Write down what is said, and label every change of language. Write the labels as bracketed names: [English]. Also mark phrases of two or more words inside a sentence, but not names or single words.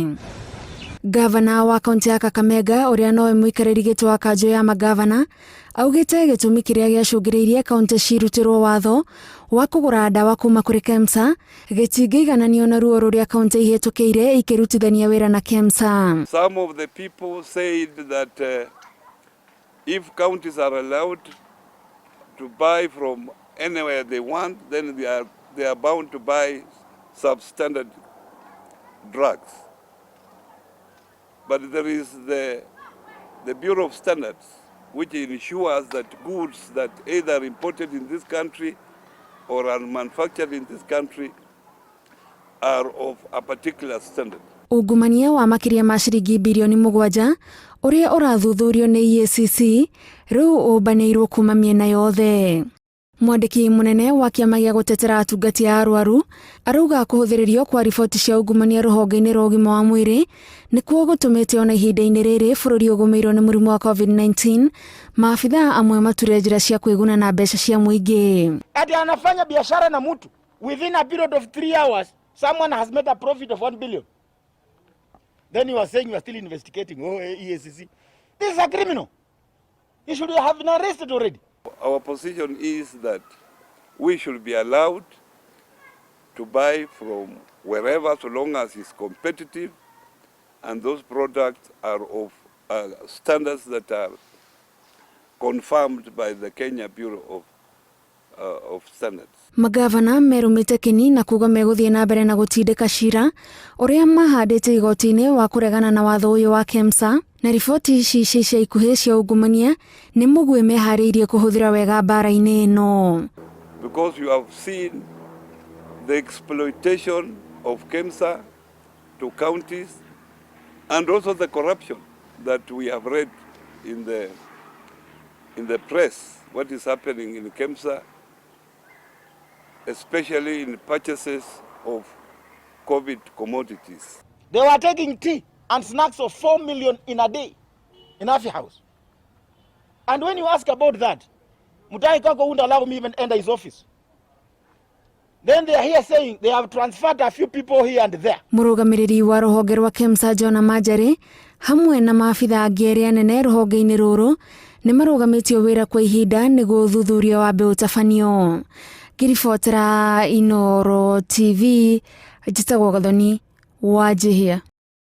[Kikuyu] Gavana wa kaunti ya Kakamega ũrĩa nowe mũikarĩri gĩtĩ wa kanjũ ya magavana augĩte gĩtũmi kĩrĩa gĩacũngĩrĩirie kaunti cirutĩrwo watho wa kũgũra ndawa kuma kũrĩ KEMSA gĩtingĩigananio na ruo rũrĩa kaunti ihĩtũkĩire ikĩrutithania wĩra na KEMSA. [English] Some of the people said that if counties are allowed to buy from anywhere they want, then they are bound to buy substandard drugs. But there is the Bureau of Standards, which ensures that goods that either imported in this country or are manufactured in this country are of a particular standard. [Kikuyu] Ungumania wa makiria ma ciringi bilioni 7 ũrĩa ũrathuthurio nĩ EACC rĩu ũbanĩirwo kuma mĩena yothe. Mwandĩki mũnene wa kĩama gĩa gũtetera atungati a arwaru arauga kũhũthĩrĩrio kwa riboti cia ungumania rũhonge-inĩ rwa ũgima wa mwĩrĩ nĩkuo gũtũmĩte ona ihinda-inĩ rĩrĩ bũrũri ũgũmĩirwo nĩ mũrimũ wa COVID-19 maabitha amwe mature njĩra cia kwĩguna na mbeca cia mũingĩ. [Swahili] Ati anafanya biashara na mtu [English] within a period of 3 hours someone has made a profit of 1 billion. Then you are saying you are still investigating. Oh, EACC. This is a criminal. He should have been arrested already. Our position is that we should be allowed to buy from wherever so long as it's competitive and those products are of standards that are confirmed by the Kenya Bureau of Standards. [Kikuyu] Magavana merumĩte kĩni na kuga megũthiĩ na mbere na gũtindĩka cira ũrĩa mahandĩte igoti-inĩ wa kũregana na watho ũyũ wa KEMSA na riboti ici cia ikuhĩ cia ungumania nĩ mũgwĩ meharĩirie kũhũthĩra wega mbara-inĩ ĩno. [English] Because you have seen the exploitation of KEMSA to counties and also the corruption that we have read in the press, what is happening in KEMSA, especially in purchases of COVID commodities. They were taking tea and snacks of 4 million in a day in Afi House. And when you ask about that, Mutai Kako wouldn't allow me even enter his office. Then they are here saying they have transferred a few people here and there. [Kikuyu] Mũrũgamĩrĩri wa rũhonge rwa KEMSA John Majari hamwe na maabitha angĩ arĩa anene rũhonge-inĩ rũrũ nĩ marũgamĩtio wĩra kwa ihinda nĩguo ũthuthuria wa mbeu tabanio. Ngĩribotera Inooro TV njĩtagwo Gathoni Wanjihia.